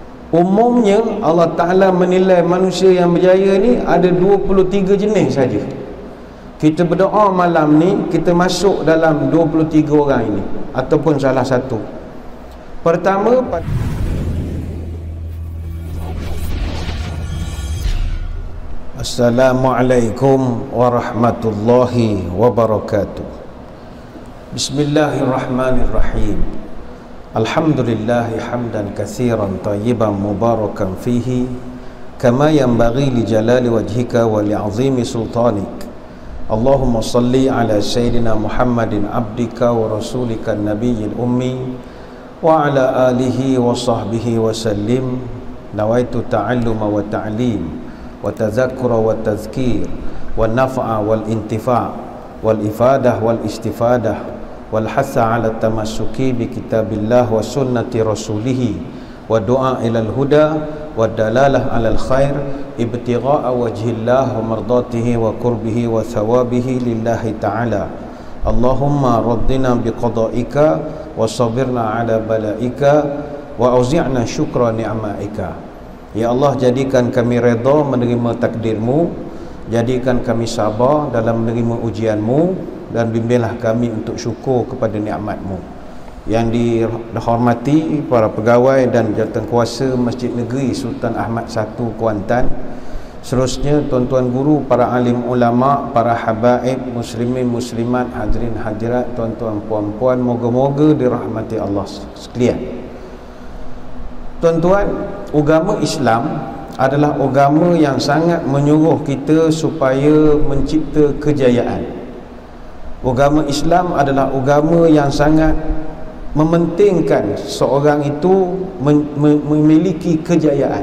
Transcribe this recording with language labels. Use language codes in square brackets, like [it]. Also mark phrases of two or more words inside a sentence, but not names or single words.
[ms] Umumnya Allah Ta'ala menilai manusia yang berjaya ni ada 23 jenis saja. Kita berdoa malam ni, kita masuk dalam 23 orang ini ataupun salah satu. Pertama, [ar] السلام عليكم ورحمة الله وبركاته. بسم الله الرحمن الرحيم. الحمد لله حمدا كثيرا طيبا مباركا فيه كما ينبغي لجلال وجهك ولعظيم سلطانك. اللهم صل على سيدنا محمد عبدك ورسولك النبي الأمي وعلى آله وصحبه وسلم. نويت التعلم والتعليم والتذكر والتذكير والنفع والانتفاع والإفادة والاستفادة والحث على التمسك بكتاب الله وسنة رسوله والدعاء إلى الهدى والدلالة على الخير ابتغاء وجه الله ومرضاته وقربه وثوابه لله تعالى. اللهم رضنا بقضائك وصبرنا على بلائك وأوزعنا شكر نعمائك. يا الله, [ms] jadikan kami redha menerima takdirmu, jadikan kami sabar dalam menerima ujianmu, dan bimbinglah kami untuk syukur kepada nikmatmu. Yang dihormati para pegawai dan jawatankuasa Masjid Negeri Sultan Ahmad I Kuantan, seterusnya tuan-tuan guru, para alim ulama, para habaib, muslimin muslimat, hadirin hadirat, tuan-tuan puan-puan, moga-moga dirahmati Allah sekalian. Tuan-tuan, agama Islam adalah agama yang sangat menyuruh kita supaya mencipta kejayaan. Agama Islam adalah agama yang sangat mementingkan seorang itu memiliki kejayaan.